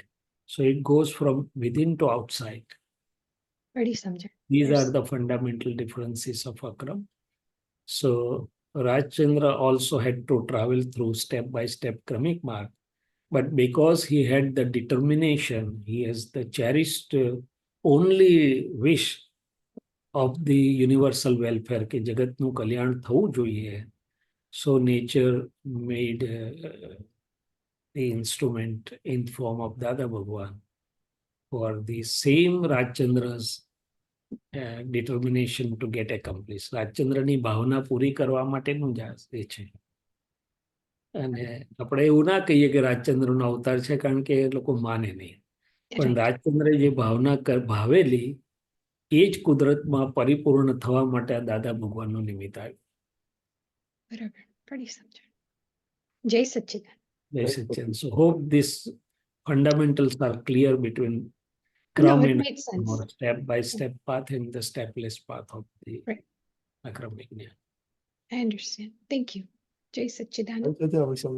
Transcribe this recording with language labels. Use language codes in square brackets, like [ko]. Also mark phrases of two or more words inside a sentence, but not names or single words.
[en] So it goes from within to outside. These are the fundamental differences of Akram. So Rajchandra also had to travel through step-by-step Kramik mark. But because he had the determination, he has the cherished only wish of the universal welfare, [gu] કે જગતનું કલ્યાણ થવું જોઈએ. So nature made the instrument in form of Dada Bhagwan for the same Rajchandra's determination to get accomplished. રાજચંદ્રની ભાવના પૂરી કરવા માટેનું જ એ છે. અને આપણે એવું ના કહીએ કે રાજચંદ્રનો અવતાર છે, કારણ કે એ લોકો માને નહીં. પણ રાજચંદ્રે જે ભાવના ભાવેલી, એ જ કુદરતમાં પરિપૂર્ણ થવા માટે આ દાદા ભગવાનનું નિમિત્ત આવ્યું. બરાબર, પડી સમજણ. જય સચ્ચિદાનંદ. જય સચ્ચિદાનંદ. [en] So hope these fundamentals are clear between No, Kram it and makes sense. step by step path and the stepless path of the Right. Akram Vignan. I understand. Thank you. Jai Satchidanand. Jai Satchidanand.